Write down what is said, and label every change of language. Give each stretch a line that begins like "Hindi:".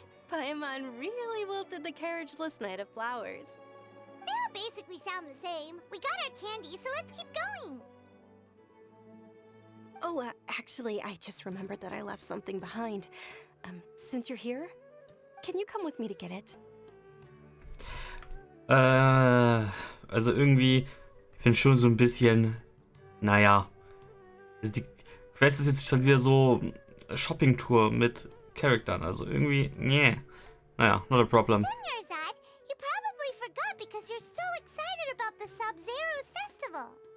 English: Paimon really wilted the carriageless Knight of Flowers. They all basically sound the same. We got our candy, so let's keep going. Oh, actually, I just remembered that I left something behind. Since you're here, can you come with me to get it?
German: Also irgendwie, ich finde schon so ein bisschen, naja. Also die Quest ist jetzt schon wieder so Shopping-Tour mit Charakteren, also irgendwie, nee.
English: Naja, not a problem. Dunyarzad, you probably forgot because you're so excited about the Sabzeruz festival.